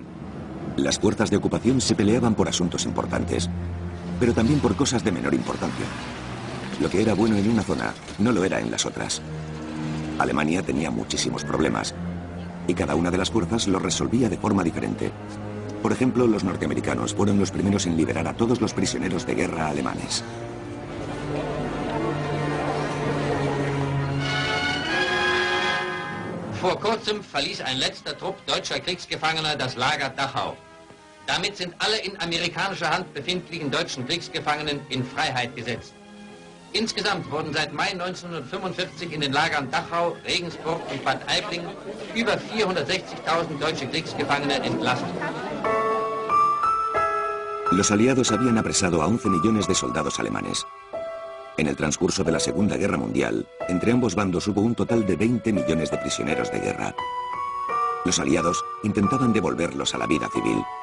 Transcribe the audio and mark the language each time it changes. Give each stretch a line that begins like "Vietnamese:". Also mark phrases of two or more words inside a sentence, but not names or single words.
Spanish: Las fuerzas de ocupación se peleaban por asuntos importantes, pero también por cosas de menor importancia. Lo que era bueno en una zona no lo era en las otras. Alemania tenía muchísimos problemas y cada una de las fuerzas los resolvía de forma diferente. Por ejemplo, los norteamericanos fueron los primeros en liberar a todos los prisioneros de guerra alemanes.
German: Vor kurzem verließ ein letzter Trupp deutscher Kriegsgefangener das Lager Dachau. Damit sind alle in amerikanischer Hand befindlichen deutschen Kriegsgefangenen in Freiheit gesetzt. Insgesamt wurden seit Mai 1945 in den Lagern Dachau, Regensburg und Bad Aibling über 460.000 deutsche Kriegsgefangene entlassen.
Spanish: Los aliados habían apresado a 11 millones de soldados alemanes. En el transcurso de la Segunda Guerra Mundial, entre ambos bandos hubo un total de 20 millones de prisioneros de guerra. Los aliados intentaban devolverlos a la vida civil.